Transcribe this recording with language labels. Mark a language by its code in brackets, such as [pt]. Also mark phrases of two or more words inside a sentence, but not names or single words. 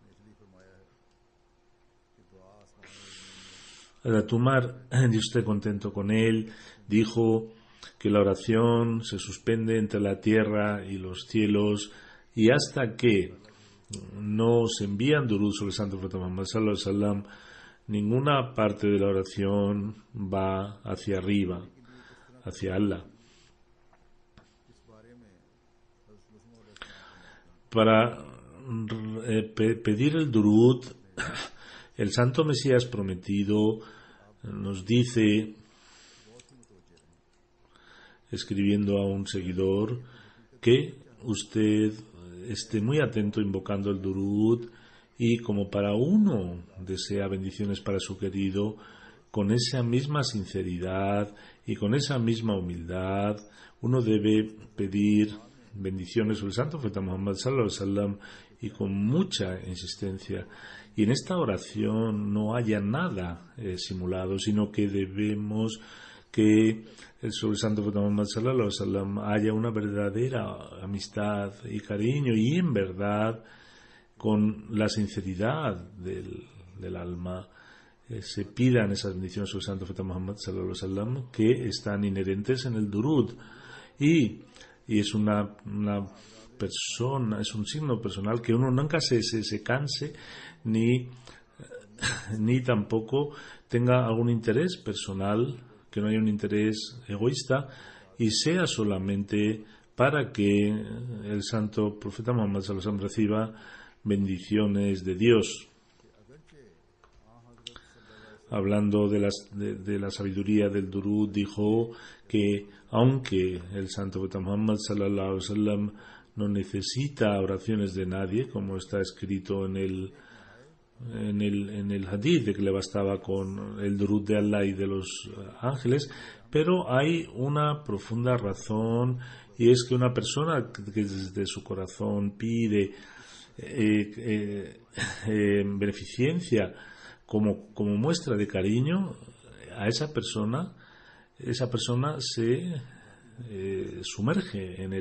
[es] Hazrat Umar, Dios esté contento con él, dijo que la oración se suspende entre la tierra y los cielos, y hasta que no se envían durud sobre el santo profeta Muhammad [ar] صلى الله عليه وسلم, [es] ninguna parte de la oración va hacia arriba, hacia Allah. Para pedir el durud, el santo Mesías prometido nos dice, escribiendo a un seguidor, que usted esté muy atento invocando el durud, y como para uno desea bendiciones para su querido, con esa misma sinceridad y con esa misma humildad, uno debe pedir bendiciones sobre el santo profeta Muhammad [ar] صلى الله عليه وسلم, [es] y con mucha insistencia. Y en esta oración no haya nada simulado, sino que debemos que sobre el santo profeta Muhammad [ar] صلى الله عليه وسلم [es] haya una verdadera amistad y cariño, y en verdad, con la sinceridad del alma, se pidan esas bendiciones sobre el santo profeta Muhammad [ar] صلى الله عليه وسلم, [es] que están inherentes en el durud, y es una persona, es un signo personal que uno nunca se canse ni tampoco tenga algún interés personal, que no haya un interés egoísta, y sea solamente para que el santo profeta Muhammad [ar] صلى الله عليه وسلم [es] reciba bendiciones de Dios. Hablando de la sabiduría del durud, dijo que aunque el santo profeta Muhammad [ar] صلى الله عليه وسلم [es] no necesita oraciones de nadie, como está escrito en el en el hadith de que le bastaba con el durud de Allah y de los ángeles, pero hay una profunda razón, y es que una persona que desde su corazón pide beneficencia como muestra de cariño a esa persona se sumerge en él.